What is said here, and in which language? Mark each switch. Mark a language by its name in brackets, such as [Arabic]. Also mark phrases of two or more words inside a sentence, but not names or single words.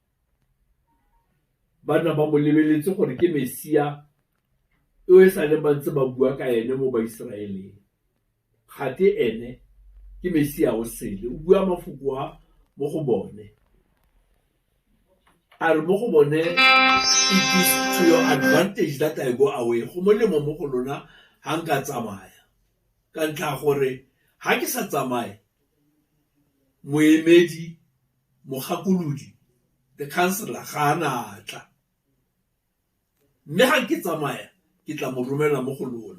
[Tswana] Bana ba mo lebeletse gore ke Mesia o e sa le ba ntse ba bua ka ene mo Baiseraeleng. Gate ene ke Mesia o sele, o bua mafoko a mo go bone. A re mo go bone, [English] it is to your advantage that I go away. [Tswana] Go molemo mo go lona ha nka tsamaya. Ka ntlha gore ha ke sa tsamaye, moemedi, mogakolodi, [English] the counselor [Tswana] ga ana tla. Mme ha ke tsamaya ke tla mo romela mo go lona.